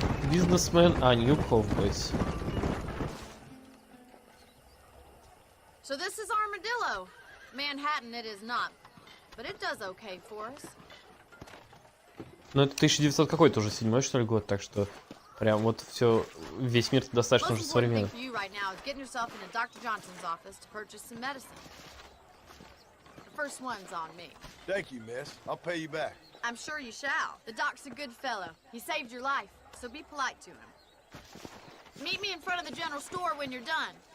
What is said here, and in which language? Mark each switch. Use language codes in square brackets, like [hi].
[en] Businessmen are new cowboys. So this is Armadillo. Manhattan it is not, but it does okay for us. [ru] Ну это 1900 какой-то уже, 7-й что ли год, так что прям вот все, весь мир достаточно уже современный. [en] For you right now is getting yourself into Dr. Johnson's office to purchase some medicine. The first one's on me. Thank you, miss. I'll pay you back. I'm sure you shall. The doc's a good fellow. He saved your life, so be polite to him. Meet me in front of the general store when you're done.